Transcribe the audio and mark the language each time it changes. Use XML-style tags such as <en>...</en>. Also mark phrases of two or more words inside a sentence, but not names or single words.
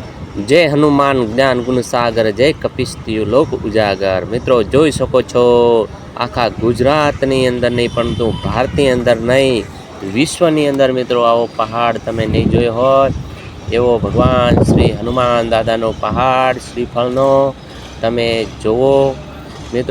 <awa>जय हनुमान ज्ञान गुण सागर जय कपिस्तियु लोक उजागर।</awa> <gu>मित्रों જોઈ શકો છો આખા ગુજરાતની અંદર નહીં પરંતુ ભારતની અંદર નહીં વિશ્વની અંદર મિત્રો આવો પહાડ તમે નહીં જોયો હોય એવો ભગવાન શ્રી હનુમાન દાદાનો પહાડ શ્રીફળનો તમે જુઓ મિત્રો।</gu>